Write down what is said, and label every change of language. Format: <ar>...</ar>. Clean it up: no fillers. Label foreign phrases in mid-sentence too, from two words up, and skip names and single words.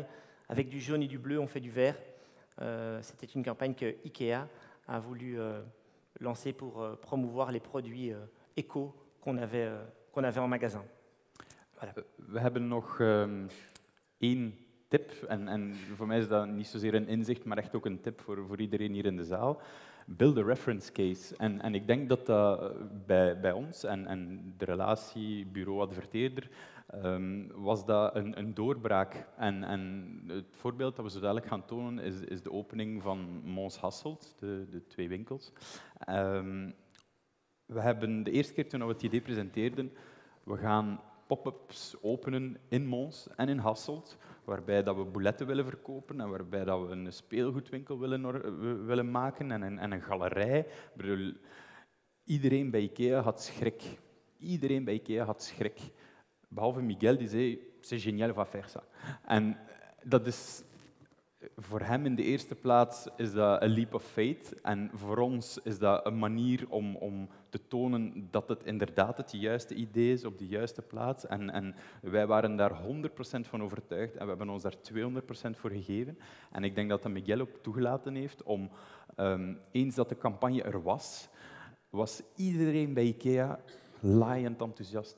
<fr>Avec du jaune et du bleu, on fait du vert. C'était une campagne que IKEA a voulu lancer pour promouvoir les produits éco qu'on avait en magasin. Voilà.</fr> <nl>We hebben nog één tip, en voor mij is dat niet zozeer een inzicht, maar echt ook een tip voor iedereen hier in de zaal.</nl> <en>Build a reference case.</en> <nl>En ik denk dat dat bij ons en de relatie bureau-adverteerder was dat een doorbraak. En het voorbeeld dat we zo dadelijk gaan tonen is de opening van Mons Hasselt, de 2 winkels. We hebben de eerste keer toen we het idee presenteerden, we gaan pop-ups openen in Mons en in Hasselt, waarbij dat we bouletten willen verkopen en waarbij dat we een speelgoedwinkel willen maken en een galerij. Ik bedoel, iedereen bij IKEA had schrik. Iedereen bij IKEA had schrik. Behalve Miguel, die zei,</nl> <fr>c'est génial, va faire ça.</fr> <nl>En dat is... Voor hem in de eerste plaats is dat een</nl> <en>leap of faith</en> <nl>en voor ons is dat een manier om te tonen dat het inderdaad het juiste idee is op de juiste plaats. En wij waren daar 100% van overtuigd en we hebben ons daar 200% voor gegeven. En ik denk dat dat Miguel ook toegelaten heeft om, eens dat de campagne er was iedereen bij IKEA laaiend enthousiast.</nl>